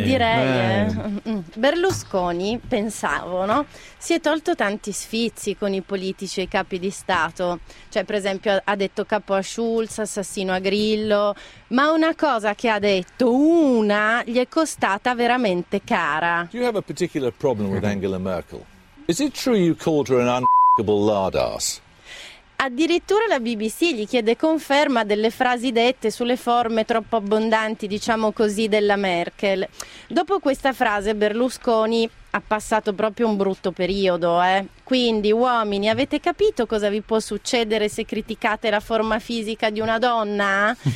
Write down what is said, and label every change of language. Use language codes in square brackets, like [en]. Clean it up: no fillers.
[it] Beh, direi. Berlusconi, pensavo, no? Si è tolto tanti sfizi con i politici e i capi di Stato. Cioè, per esempio, ha detto capo a Schulz, assassino a Grillo. Ma una cosa che ha detto, una, gli è costata veramente cara. [en] Do you have a particular problem with Angela Merkel? Is it true you called her an un***able lardass? [it] Addirittura la BBC gli chiede conferma delle frasi dette sulle forme troppo abbondanti, diciamo così, della Merkel. Dopo questa frase Berlusconi ha passato proprio un brutto periodo, eh? Quindi, uomini, avete capito cosa vi può succedere se criticate la forma fisica di una donna?